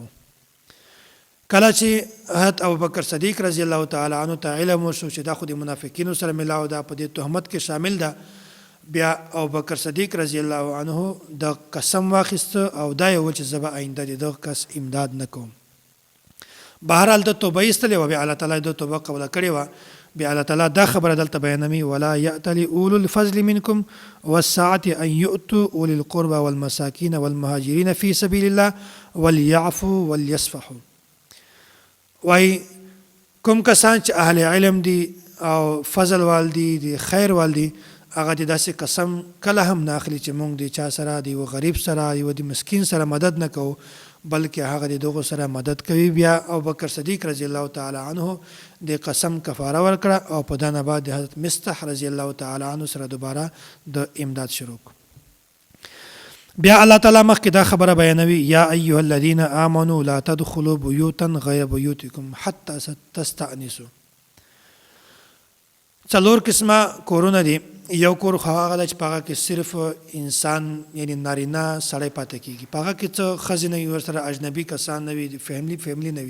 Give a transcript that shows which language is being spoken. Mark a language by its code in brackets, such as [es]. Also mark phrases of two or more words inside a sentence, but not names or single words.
[ps] کله چې حضرت ابوبکر صدیق [ar] رضی الله تعالی عنه [ps] ته علم وشو چې دا خو د منافقینو سره ملاو ده، په دې تهمت کې شامل ده، بیا ابوبکر صدیق [ar] رضی الله عنه [ps] د قسم واخیسته او دا یې وویل چې زه به آینده د دغه کس امداد نه کوم. بهرحال د توبه ایستلې وه، بیا الله تعالی د توبه قبوله کړې وه. بیا الله تعالی دا خبره دلته بیانوي، [ar] ولا یأتل اولو الفضل منکم والسعة ان یؤتوا اولی القربى والمساکین والمهاجرین فی سبیل الله وليعفوا وليصفحوا. [ps] وای کوم کسان چې اهل علم دي او فضل والدي دي خیر والدي، هغه د داسې قسم کله هم نه اخلي چې موږ د چا سره دی و غریب سره دی و د مسکین سره مدد نه کوو، بلکې هغه د دغو سره مدد کوي. بیا ابوبکر صدیق [ar] رضی الله تعالی عنه [ps] د قسم کفاره ورکړه او په دا نه بعد د حضرت مستح [ar] رضی الله تعالی عنه [ps] سره دوباره د امداد شروع کړ. بیا الله تعالی مخکې دا خبره بیانوي، [ar] یا ایها الذین آمنوا لا تدخلوا بیوتا غیر بیوتکم حتی تستأنسوا. [ps] څلور قسمه کورونه دي. یو کور خو هغه ده چې په هغه کې صرف انسان یعنی نارینه سړی پاتې کېږي، په هغه کې څه ښځې نه وي، ورسره اجنبي کسان نه وي، فیملی نه وي.